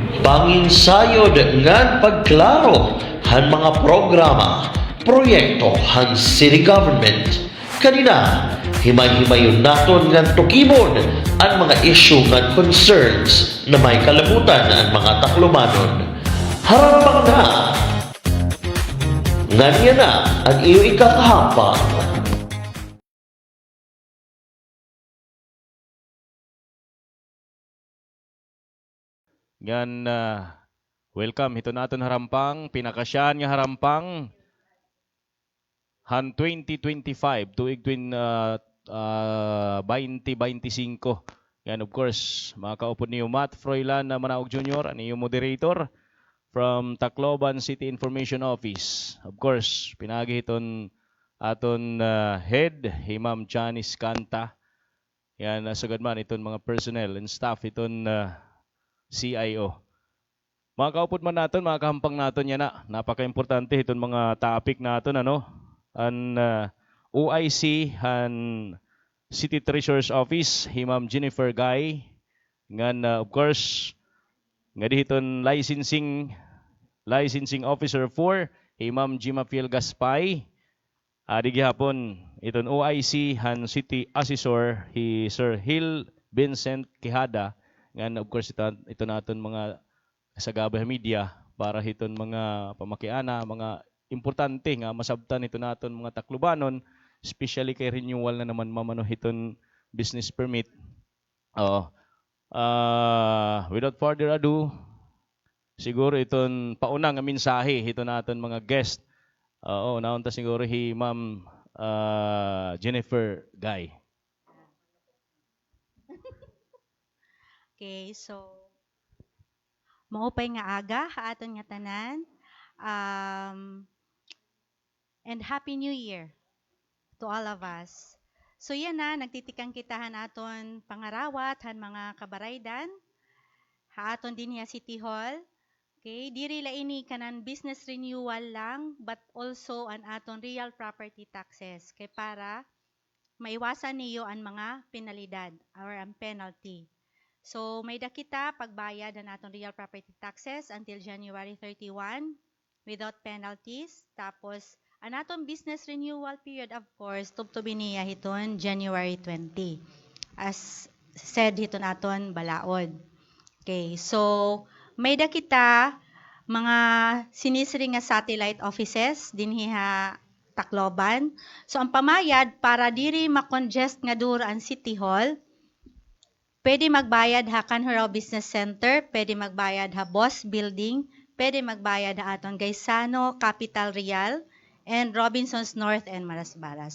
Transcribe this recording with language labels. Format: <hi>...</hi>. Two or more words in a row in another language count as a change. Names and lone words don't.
<war>panginsayod ngan pagklaro han mga programa, proyekto han city government. Kanina, himay-himayon naton ngan tukibon ang mga issue ngan concerns na may kalabutan ang mga taklumanon. Harapang na! Nganya na ang iyo ikakahapang. Yan, welcome. Ito natin harampang, pinakasyan nga harampang han 2025 tuig 2025. Yan,</war> <en>of course,</en> <war>makaupod niyo Matt Froilan na Manaog Jr., ang iyong moderator from Tacloban City Information Office.</war> <en>Of course,</en> <war>pinagi iton aton head, Ma'am Janice Canta. Yan, sagad man iton mga</war> <en>personnel and staff</en> <war>iton CIO. Mga kaupod man natin, mga kahampang natin yan na. Napaka-importante itong mga topic natin, ano? Ang OIC, ang City Treasurer's Office, Ma'am Jennifer Guy. Ngan,</war> <en>of course,</en> <war>nga dihiton</war> <en>licensing officer</en> <war>4, Ma'am Jima Fiel Gaspay. Adi gihapon, itong OIC, han City Assessor, Sir Hill Vincent Quijada. Ngan,</war> <en>of course,</en> <war>ito natin mga sagabay media para hiton mga pamakiana, mga importante nga masabtan ito natin mga taklubanon, especially kay renewal na naman mamano hiton</war> <en>business permit. Without further ado,</en> <war>siguro iton paunang nga mensahe ito natin mga guest. Naunta siguro Ma'am Jennifer Guy. Okay, so maupay nga aga aton nga tanan.</war> <en>And Happy New Year to all of us.</en> <war>So yan na, nagtitikang kitahan aton pangarawat han mga kabaraydan. Aton din ya City Hall. Okay, diri la ini kanan</war> <en>business renewal</en> <war>lang</war> <en>but also</en> <war>an aton</war> <en>real property taxes</en> <war>kay para maiwasan niyo ang mga penalidad or ang penalty. So, may dakita pagbayad na natin</war> <en>real property taxes until January 31 without penalties.</en> <war>Tapos, ang aton</war> <en>business renewal period, of course,</en> <war>tubtubin niya hiton January 20.</war> <en>As said</en> <war>hiton aton balaod. Okay, so, may dakita mga sinisiri nga satellite offices dinhiha Tacloban. So, ang pamayad para diri makongest nga dura ang City Hall, pwede magbayad ha Canhurao Business Center, pwede magbayad ha Boss Building, pwede magbayad ha aton Gaisano, Capital Real, and Robinsons North and Marasbaras.</war>